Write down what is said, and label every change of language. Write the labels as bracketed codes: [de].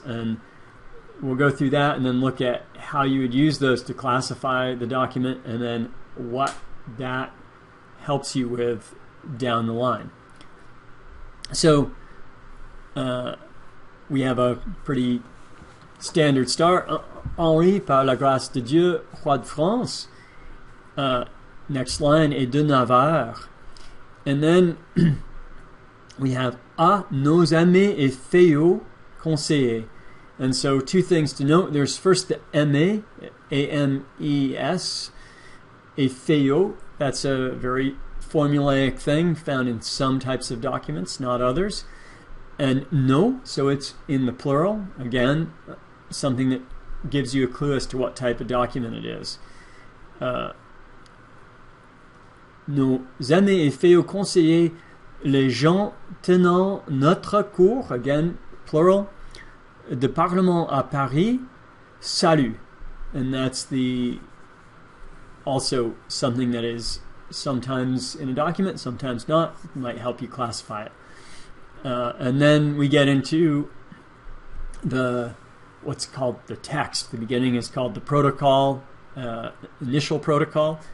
[en] And we'll go through that and then look at how you would use those to classify the document, and then what that helps you with down the line. So we have a pretty standard start. [fr] Henri, par la grâce de Dieu, roi de France. [en] Next line [fr] est de Navarre. [en] And then we have [fr] à nos amis et feuillots conseillers. [en] And so two things to note. There's first the aimé, A-M-E-S, [fr] et feuillots. [en] That's a very formulaic thing found in some types of documents, not others. And no, so it's in the plural. Again, something that gives you a clue as to what type of document it is. [fr] Nos amis et feuillots conseillers, les gens tenant notre cour, [en] again, plural, [fr] de Parlement à Paris, salut. [en] And that's also something that is sometimes in a document, sometimes not. It might help you classify it. And then we get into what's called the text. The beginning is called the protocol, initial protocol.